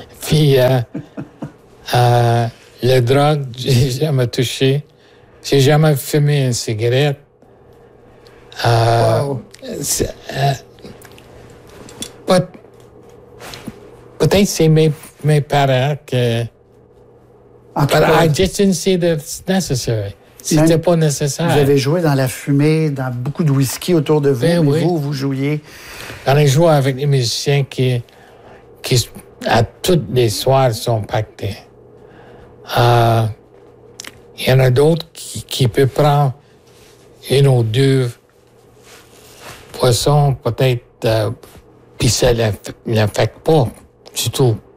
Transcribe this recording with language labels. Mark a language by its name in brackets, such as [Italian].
[French] Puis, la drogue, j'ai jamais touché. J'ai jamais fumé une cigarette. Peut-être c'est mes parents que. [English] But I just didn't see that it's necessary. [French] C'était pas nécessaire. Vous avez joué dans la fumée, dans beaucoup de whisky autour de vous, ben mais oui. vous jouiez. On a joué avec des musiciens qui à toutes les soirs, sont pactés. Il y en a d'autres qui peuvent prendre une ou deux poissons, peut-être, puis ça ne l'affecte pas du tout.